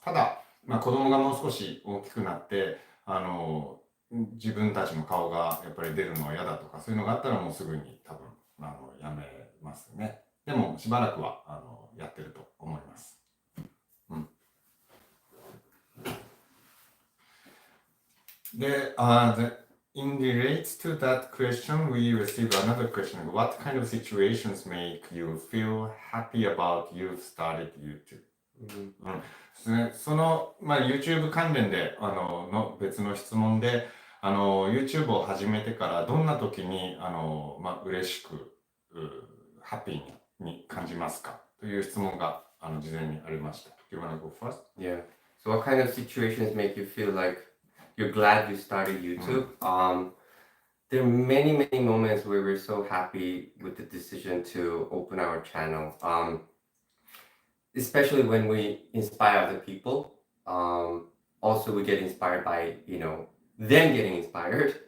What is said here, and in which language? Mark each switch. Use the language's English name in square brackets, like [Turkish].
[Japanese] ただ子供がもう少し大きくなって自分たちの顔がやっぱり出るのは嫌だとか、そういうのがあったらもうすぐに多分やめますね。でもしばらくはやってると思います。 [English] で、in relates to that question, we received another question. What kind of situations make you feel happy about you've started YouTube? [Japanese] その、YouTube 関連での別の質問で、YouTube を始めてからどんな時に嬉しくハッピーに感じますかという質問が事前にありました。 [English] Do you want to go first? Yeah. So what kind of situations make you feel like you're glad you started YouTube? There are many, many moments where we're so happy with the decision to open our channel. Especially when we inspire other people. Also, we get inspired by, them getting inspired.